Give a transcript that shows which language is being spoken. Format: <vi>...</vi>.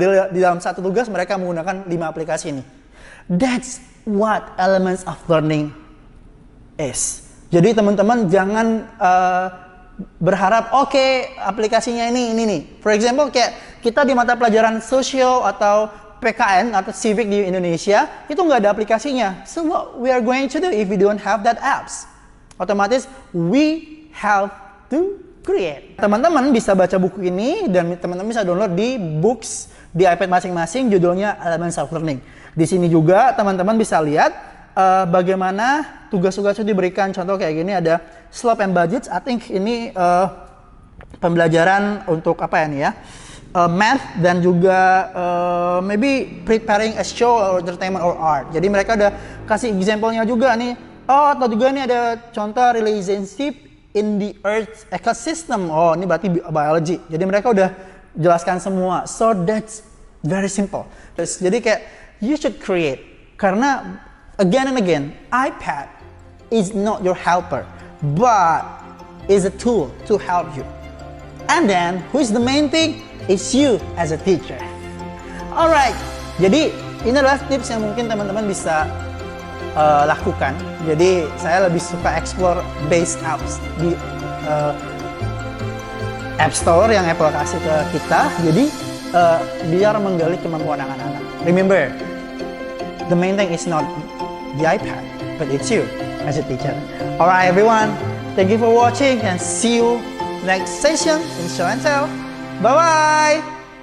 <id>Di dalam satu tugas mereka menggunakan 5 aplikasi ini.</id> <en>That's what elements of learning is.</en> <id>Jadi teman-teman jangan berharap oke, aplikasinya ini nih.</id> <en>For example</en> <id>kayak kita di mata pelajaran sosial atau PKN atau civic di Indonesia itu nggak ada aplikasinya.</id> <en>So what we are going to do if we don't have that apps? Otomatis we have to create.</en> <id>Teman-teman bisa baca buku ini dan teman-teman bisa download di books di iPad masing-masing, judulnya Elements of Learning. Di sini juga teman-teman bisa lihat bagaimana tugas-tugas itu diberikan. Contoh kayak gini ada</id> <en>slope and budgets. I think</en> <id>ini pembelajaran untuk apa ya nih ya, math dan juga</id> <en>maybe preparing a show or entertainment or art.</en> <id>Jadi mereka udah kasih example-nya juga nih. Atau juga nih ada contoh</id> <en>relationship in the earth ecosystem.</en> <id>Ini berarti biology. Jadi mereka udah jelaskan semua.</id> <en>So that's very simple.</en> <id>Jadi kayak</id> <en>you should create,</en> <id>karena</id> <en>again and again, iPad is not your helper, but is a tool to help you. And then, who is the main thing? Is you as a teacher.</en> <id>Alright, jadi ini adalah tips yang mungkin teman-teman bisa lakukan. Jadi saya lebih suka</id> <en>explore based apps</en> <id>di App Store yang Apple kasih ke kita. Jadi biar menggali kemampuan anak-anak.</id> <en>Remember, the main thing is not the iPad, but it's you as a teacher. Alright everyone, thank you for watching and see you next session in Show and Tell. Bye bye!</en>